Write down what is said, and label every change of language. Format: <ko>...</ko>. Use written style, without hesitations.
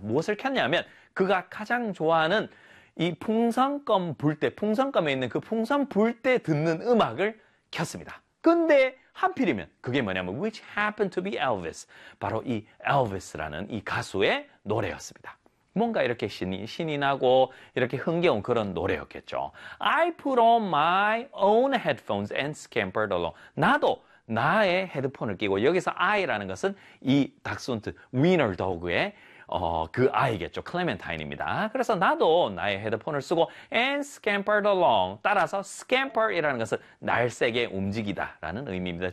<ko>무엇을 켰냐면 그가 가장 좋아하는 이 풍선껌 불 때, 풍선껌에 있는 그 풍선 불때 듣는 음악을 켰습니다. 근데 하필이면 그게 뭐냐면</ko> <en>which happened to be Elvis.</en> <ko>바로 이 Elvis라는 이 가수의 노래였습니다. 뭔가 이렇게 신이 나고 이렇게 흥겨운 그런 노래였겠죠.</ko> <en>I put on my own headphones and scampered along.</en> <ko>나도 나의 헤드폰을 끼고 여기서 I라는 것은 이 닥스훈트 위너더그의 그 아이겠죠. 클레멘타인입니다. 그래서 나도 나의 헤드폰을 쓰고</ko> <en>and scampered along.</en> <ko>따라서 scamper이라는 것은 날쌔게 움직이다 라는 의미입니다.</ko>